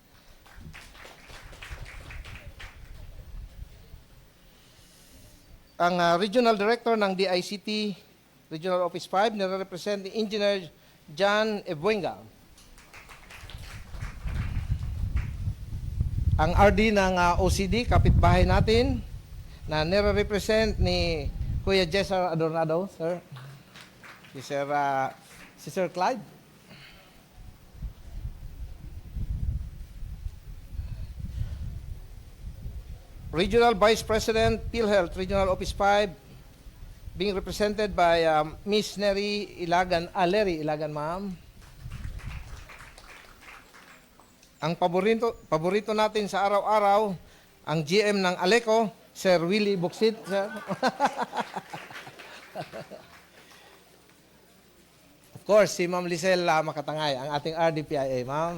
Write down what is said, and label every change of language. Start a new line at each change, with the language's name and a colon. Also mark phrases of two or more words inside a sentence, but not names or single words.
Filipino: Ang Regional Director ng DICT, Regional Office 5, nire-represent ni Engineer John Ebuenga. Ang RD ng OCD, kapitbahay natin, na nire-represent ni Kuya Jessar Adornado, sir. Si Sir Clyde. Regional Vice President, PhilHealth, Regional Office 5,
English: being represented by Miss Neri Ilagan, Leri Ilagan, ma'am.
Filipino: Ang paborito natin sa araw-araw, ang GM ng Aleco, Sir Willie Buksit, sir. Of course, si Ma'am Lisel Makatangay, ang ating RDPIA, ma'am.